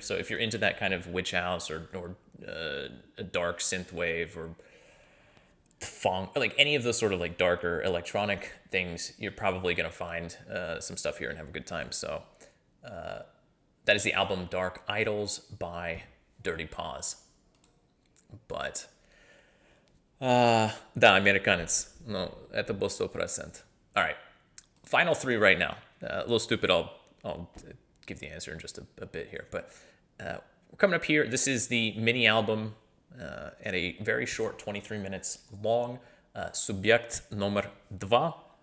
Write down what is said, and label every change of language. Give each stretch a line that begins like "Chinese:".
English: So if you're into that kind of witch house or a dark synthwave or funk, or like any of those sort of like darker electronic things, you're probably going to find some stuff here and have a good time. So that is the album Dark Idols by Dirty Paws. But да, американец.
Russian: No, это был 100%.
English: All right, final three right now. A little stupid, I'll give the answer in just a bit here. But we're coming up here. This is the mini album and a very short 23 minutes long.
Russian: Субъект номер 2.